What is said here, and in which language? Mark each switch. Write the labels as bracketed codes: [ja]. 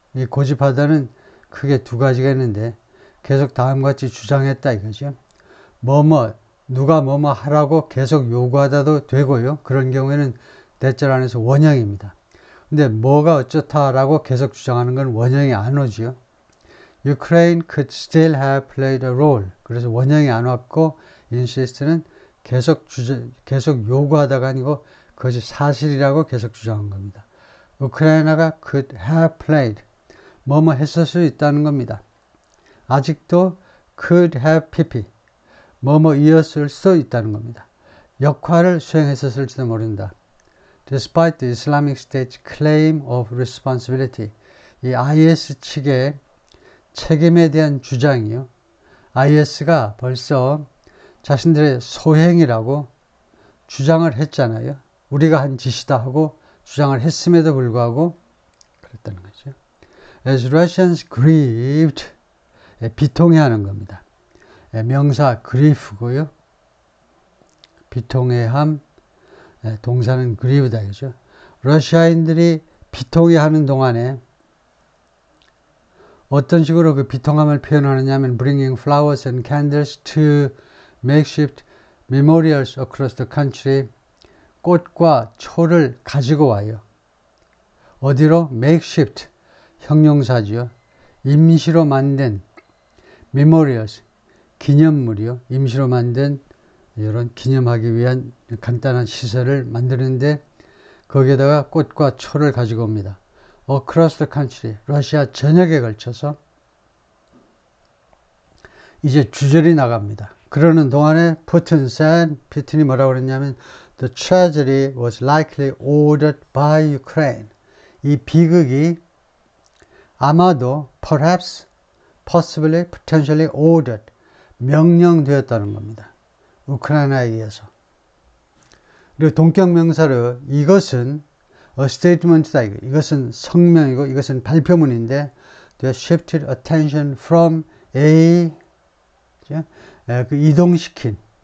[ko] 이 고집하다는 크게 두 가지가 있는데 계속 다음같이 주장했다 이거죠. 누가 뭐뭐 하라고 계속 요구하다도 되고요. 그런 경우에는 대절 안에서 원형입니다. 근데 뭐가 어쩌다라고 계속 주장하는 건 원형이 안 오죠. [en] Ukraine could still have played a role. [ko] 그래서 원형이 안 왔고 insist는 계속 요구하다가 아니고 그것이 사실이라고 계속 주장한 겁니다. 우크라이나가 could have played, 뭐뭐 했을 수 있다는 겁니다. 아직도 could have pp, 뭐뭐 이었을 수 있다는 겁니다. 역할을 수행했었을지도 모른다. [en] Despite the Islamic State's claim of responsibility, [ko] 이 IS 측의 책임에 대한 주장이요. IS가 벌써 자신들의 소행이라고 주장을 했잖아요. 우리가 한 짓이다 하고 주장을 했음에도 불구하고 그랬다는 거죠. [en] As Russians grieved, [ko] 비통해하는 겁니다. 명사 grief고요. 비통해함, 동사는 grieve다 그죠. [en] 러시아인들이 비통해하는 동안에 어떤 식으로 그 비통함을 표현하느냐 하면 bringing flowers and candles to makeshift memorials across the country, [ko] 꽃과 초를 가지고 와요. 어디로? makeshift, 형용사지요. 임시로 만든 memorials, 기념물이요. 임시로 만든 이런 기념하기 위한 간단한 시설을 만드는데 거기에다가 꽃과 초를 가지고 옵니다. across the country, 러시아 전역에 걸쳐서 이제 주절이 나갑니다. 그러는 동안에 푸틴이 뭐라고 그랬냐면 [en] the tragedy was likely ordered by Ukraine. [ko] 이 비극이 아마도 [en] perhaps, possibly, potentially ordered, [ko] 명령되었다는 겁니다. 우크라이나에 의해서. 그리고 동격명사로 이것은 [en] a statement [ko] 이다. 이것은 성명이고 이것은 발표문인데 [en] they shifted attention from [ko] 그 이동시킨